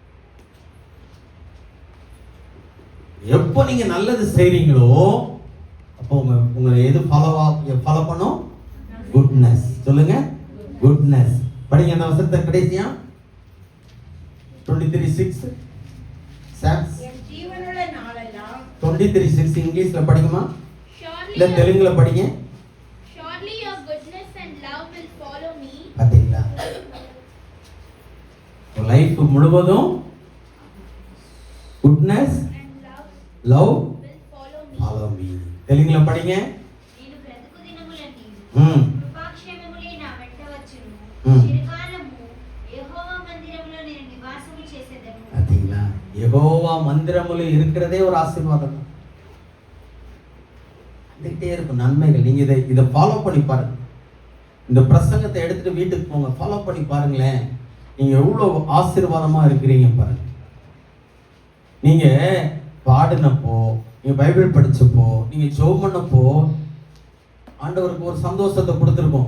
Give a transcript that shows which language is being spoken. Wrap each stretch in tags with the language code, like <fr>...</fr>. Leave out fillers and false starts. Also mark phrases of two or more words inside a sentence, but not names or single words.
<ta>எப்போ நீங்க நல்லது செய்றீங்களோ அப்போ உங்களை எது ஃபாலோ பண்ணும்? குட்னஸ். சொல்லுங்க, குட்னஸ். படிங்க அந்த வசனத்தை கடைசியா 23:6 சாம்ஸ் என் ஜீவனுள்ள நாளெல்லாம் 23:6 இங்கிலீஷ்ல படிக்குமா</ta> <en>Surely</en> <ta>இல்ல தெலுங்குல படிங்க.</ta> <en>surely your goodness and love will follow me.</en> <ta>பாத்தீங்களா? லைஃப் முழுவதும் குட்னஸ்</ta> <en>And love லவ் will follow me. follow me.</en> <ta>தெலுங்குல படிங்க.</ta> <te>నేను బ్రతుకు దినములన్నీ ம் కృపాక్షేమములే నా వెంట వచ్చును. ம். చిరకాలము యెహోవా మందిరములో నేను నివాసము చేసేదను.</te> <ta>பாத்தீங்களா? யெகோவா மந்திரமுல இருக்கிறதே ஒரு ஆசீர்வாதம் தான். வந்துட்டே இருக்கும் நன்மைகள். நீங்க இதை ஃபாலோ பண்ணி பாருங்க. இந்த பிரசங்கத்தை எடுத்துட்டு வீட்டுக்கு போங்க, ஃபாலோ பண்ணி பாருங்களேன். நீங்க எவ்வளவு ஆசீர்வாதமா இருக்கிறீங்க பாருங்க. நீங்க பாடினப்போ, நீங்க பைபிள் படிச்சப்போ, நீங்க ஜெபம் பண்ணப்போ ஆண்டவருக்கு ஒரு சந்தோஷத்தை கொடுத்துருக்கோம்.</ta>